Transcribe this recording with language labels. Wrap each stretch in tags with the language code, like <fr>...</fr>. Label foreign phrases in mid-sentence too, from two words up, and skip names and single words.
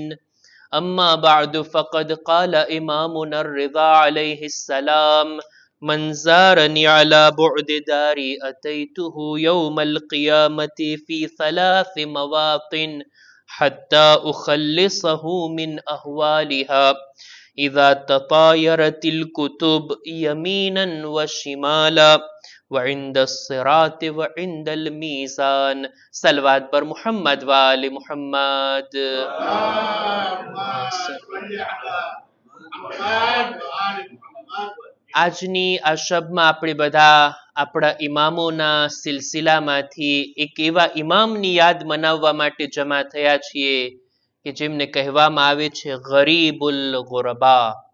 <ar>أما بعد فقد قال إمامنا الرضا عليه السلام: من زارني على بعد داري أتيته يوم القيامة في 3 مواطن حتى أخلصه من أهوالها إذا تطايرت الكتب يمينا وشمالا وعند الصراط وعند الميزان.</ar> <fa>صلوات بر محمد وآل محمد.</fa> <gu>આજની આ શબમાં આપણે બધા આપણા ઇમામોના સિલસિલામાંથી એક એવા ઇમામની યાદ મનાવવા માટે જમા થયા છીએ કે જેમને કહેવામાં આવે છે ગરીબુલ ગુરબા.</gu>